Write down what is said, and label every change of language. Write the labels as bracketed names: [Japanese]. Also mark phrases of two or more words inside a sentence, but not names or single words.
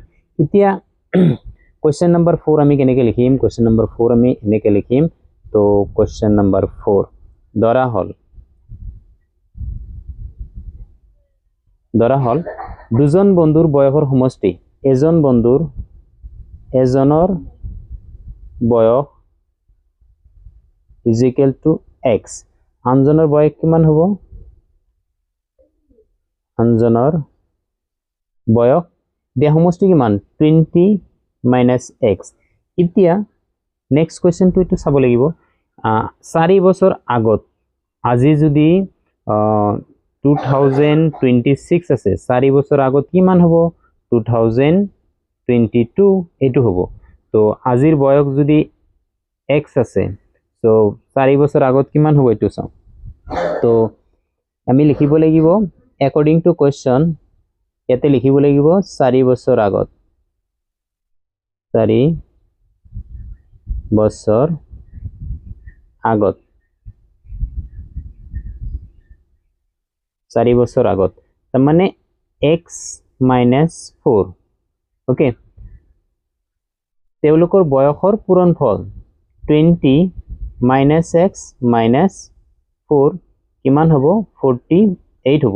[Assamese] এতিয়া [English] question number [Assamese] 4 আমি কেনেকৈ লিখিম, [English] question number [Assamese] 4 আমি এনেকৈ লিখিম। তো [English] question number [Assamese] 4 ধৰা হল ধৰা হল দুজন বন্ধুৰ বয়সৰ সমষ্টি এজন বন্ধুৰ এজনৰ বয়স [English] is equal to [Assamese] x আনজনৰ বয়স কিমান হ'ব আনজনৰ বয়স দিয়া সমষ্টি কিমান 20 minus x এতিয়া [English] next question [Assamese] এটো চাব লাগিব 4 বছৰ আগত আজি যদি 2026 আছে 4 বছৰ আগত কিমান হ'ব 2022 এটো হ'ব তো আজিৰ বয়স যদি x আছে তো 4 বছৰ আগত কিমান হ'ব এটো চাও তো আমি লিখিব লাগিব [English] according to question [Assamese] ইয়াতে লিখিব লাগিব 4 বছৰ আগত 4 বছৰ আগত 4 বছৰ আগত তাৰ মানে x - 4 ওকে তেওঁলোকৰ বয়সৰ পূৰণফল 20 minus x minus 4 কিমান হ'ব 48 হ'ব